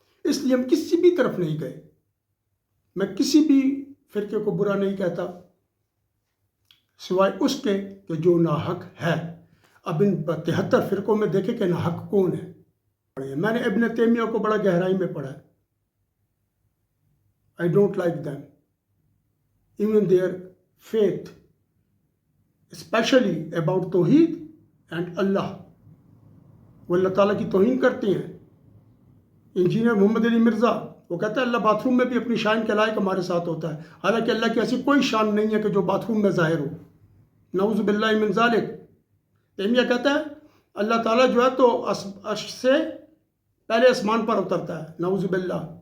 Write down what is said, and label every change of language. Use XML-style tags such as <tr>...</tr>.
<ur>اس لیے ہم کسی بھی طرف نہیں گئے. میں کسی بھی فرقے کو برا نہیں کہتا سوائے اس کے کہ جو ناحق ہے. اب ان 73 فرقوں میں دیکھیں کہ ناحق کون ہے. میں نے ابن تیمیہ کو بڑا گہرائی میں پڑھا ہے.</ur> <en>I don't like them. Even their faith, especially about توحید and اللہ.</en> <ur>وہ اللہ تعالیٰ کی توہین کرتے ہیں. انجینئر محمد علی مرزا وہ کہتا ہے اللہ باتھ روم میں بھی اپنی شان کے لائق ہمارے ساتھ ہوتا ہے. حالانکہ اللہ کی ایسی کوئی شان نہیں ہے کہ جو باتھ روم میں ظاہر ہو. نعوذ باللہ من ذالک. تیمیہ کہتا ہے اللہ تعالیٰ جو ہے تو عرش سے پہلے آسمان پر اترتا ہے. نعوذ باللہ.</ur>